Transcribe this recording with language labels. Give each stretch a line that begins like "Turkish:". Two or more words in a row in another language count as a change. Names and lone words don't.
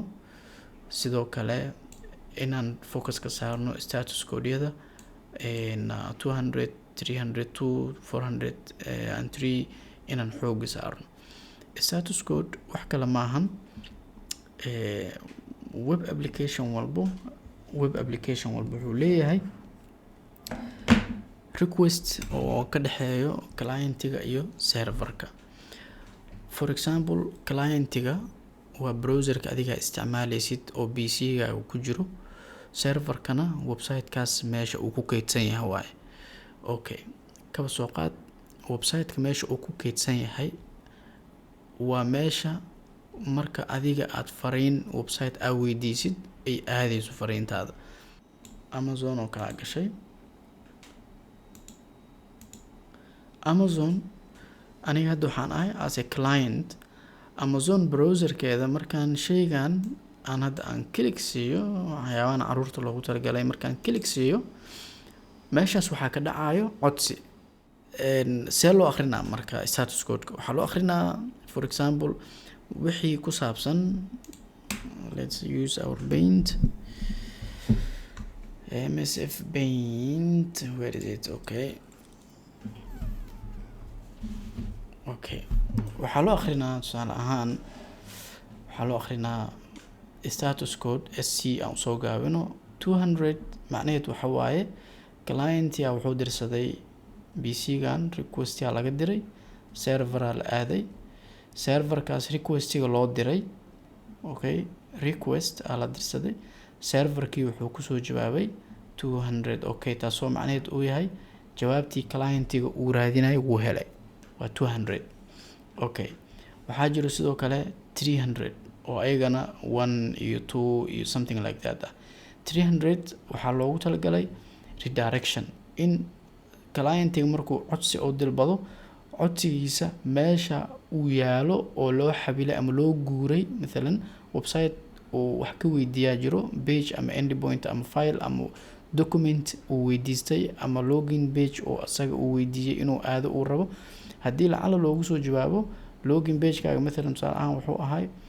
Somali: Sidoo kale inaan focus ka saarno
English: status code-yada
Somali: 200, 302, 403 inaan xoog saarno.
English: Status code
Somali: wax kale maahan web application walbo wuxuu leeyahay request oo ka dhaxeeyo client-iga iyo server-ka.
English: For example,
Somali: client-iga waa browser-ka adiga isticmaalaysid oo PC-ga ku jiro, server-kana website-kaas meesha uu ku kaydsan yahay waay. Okay, kaba soo qaad website-ka meesha uu ku kaydsan yahay waa meesha marka adiga aad fariin website aa weydiisid ay aadayso fariintaada. Amazon oo kala gashay. Amazon aniga hadda waxaan ahay
English: as a client.
Somali: Amazon browser-keeda markaan sheygan aan hadda aan click siiyo, waxyaabahan caruurta loogu talagalay markaan click siiyo, meeshaas waxaa ka dhacayo codsi. See loo akrinaa marka
English: status code-ka?
Somali: Waxaa loo akrinaa
English: for example
Somali: wixii ku saabsan,
English: let's use our Paint, MSF Paint, where is it?
Somali: Okay, waxaa loo akrinaa tusaale ahaan waxaa loo akrinaa
English: status code
Somali: SC aan soo gaabino 200. macnaheed waxa waaye client-ya wuxuu dirsaday PC-gan, request-ya laga diray, server-a la aaday, server-kaas request-iga loo diray. Okay, request la dirsaday, server-kii wuxuu kusoo jawaabay 200. Okay, taasoo macnaheed uu yahay jawaabtii client-iga uu raadinayo wuu helay, waa 200. Okay, waxaa jiro sidoo kale 300 oo ayagana 1 iyo 2 iyo
English: something like that
Somali: ah. 300 waxaa loogu talagalay redirection, in client-iga markuu codsi oo dilbado codsigiisa meesha uu yaalo oo loo xabilay ama loo guuray. Mathalan website oo wax ka weydiiyaa jiro, page ama endpoint ama file ama document uu weydiistay ama
English: login page
Somali: oo asaga uu weydiiyay inuu aado uu rabo, haddii lacala loogu soo jawaabo
English: login pagekaaga
Somali: mathalan tusaale ahaan wuxuu ahay